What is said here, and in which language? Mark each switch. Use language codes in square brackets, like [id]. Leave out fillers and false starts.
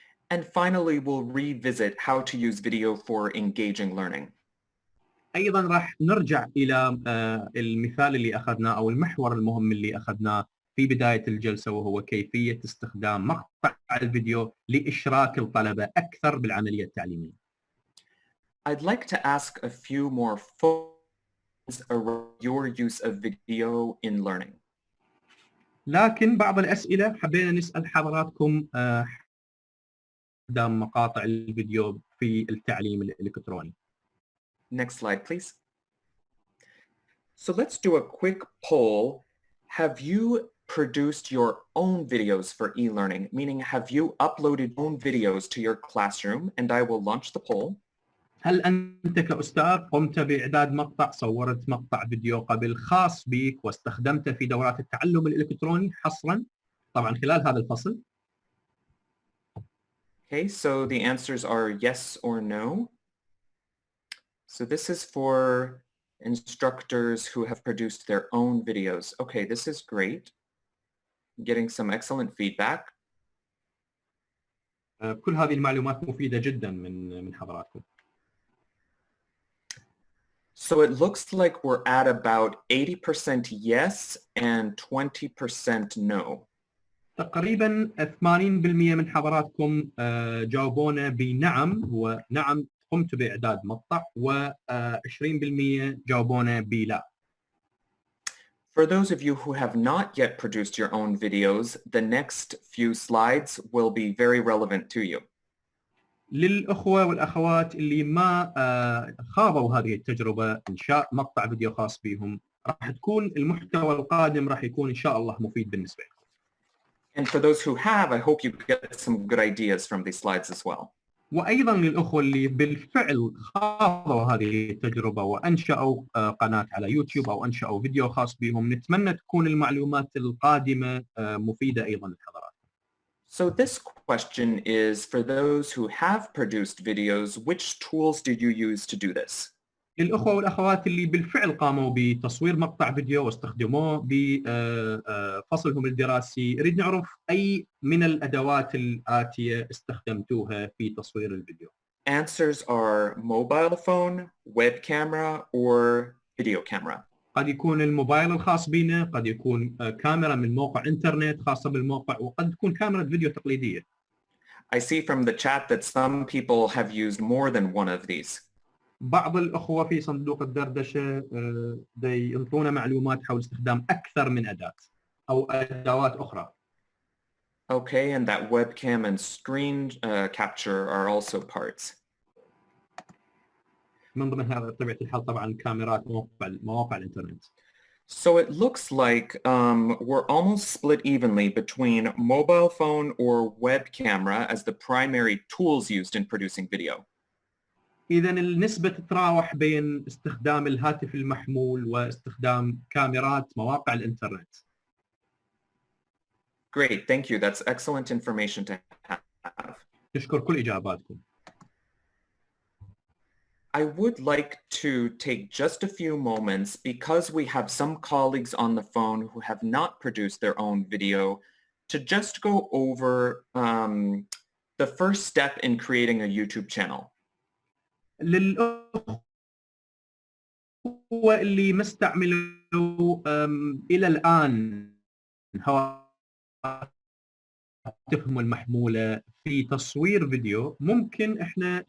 [en] And finally, we'll revisit how to use video for engaging learning. [ar] أيضا راح نرجع إلى المثال اللي أخذناه أو المحور المهم اللي أخذناه في بداية الجلسة، وهو كيفية استخدام مقطع الفيديو لإشراك الطلبة أكثر بالعملية التعليمية. [en] I'd like to ask a few more questions around your use of video in learning. [ar] لكن بعض الأسئلة حبينا نسأل حضراتكم استخدام مقاطع الفيديو في التعليم الإلكتروني. [en] Next slide, please. So let's do a quick poll. Have you produced your own videos for e-learning? Meaning, have you uploaded own videos to your classroom? And I will launch the poll. [ar] هل أنت كأستاذ قمت بإعداد مقطع، صورت مقطع فيديو قبل خاص بك واستخدمته في دورات التعلم الإلكتروني حصرا طبعا خلال هذا الفصل؟ [en] Okay, so the answers are yes or no. So this is for instructors who have produced their own videos. Okay, this is great. Getting some excellent feedback. [ar] كل هذه المعلومات مفيدة جدا من حضراتكم. [en] So it looks like we're at about 80% yes and 20% no. [ar] تقريبا 80% من حضراتكم جاوبونا بنعم، ونعم قمت بإعداد مقطع، و20% جاوبونا بلا. [en] For those of you who have not yet produced your own videos, the next few slides will be very relevant to you. [ar] للأخوة والأخوات اللي ما خاضوا هذه التجربة إنشاء مقطع فيديو خاص بهم، راح تكون المحتوى القادم راح يكون إن شاء الله مفيد بالنسبة لكم. [en] And for those who have, I hope you get some good ideas from these slides as well. [ar] وأيضا للأخوة اللي بالفعل خاضوا هذه التجربة وأنشأوا قناة على يوتيوب أو أنشأوا فيديو خاص بهم، نتمنى تكون المعلومات القادمة مفيدة أيضا للحضرات. [en] So this question is for those who have produced videos, which tools did you use to do this? [ar] للأخوة والأخوات اللي بالفعل قاموا بتصوير مقطع فيديو واستخدموه بفصلهم الدراسي، نريد نعرف أي من الأدوات الآتية استخدمتوها في تصوير الفيديو. [en] Answers are mobile phone, web camera, or video camera. [ar] قد يكون الموبايل الخاص بنا، قد يكون كاميرا من موقع إنترنت خاصة بالموقع، وقد تكون كاميرا فيديو تقليدية. [en] I see from the chat that some people have used more than one of these. [ar] بعض الأخوة في صندوق الدردشة ينطونا معلومات حول استخدام أكثر من أداة أو أدوات أخرى. [en] Okay, and that webcam and screen capture are also parts. [ar] من ضمنها بطبيعة الحال طبعا الكاميرات مواقع الإنترنت. [en] So it looks like we're almost split evenly between mobile phone or web camera as the primary tools used in producing video. [ar] إذا النسبة تتراوح بين استخدام الهاتف المحمول واستخدام كاميرات مواقع الإنترنت. [en] Great, thank you. That's excellent information to have. [ar] نشكر كل إجاباتكم. [en] I would like to take just a few moments because we have some colleagues on the phone who have not produced their own video to just go over the first step in creating a YouTube channel. [ar] للأخوة هو اللي ما استعملوا الى الان هواتفهم المحموله في تصوير فيديو، ممكن احنا.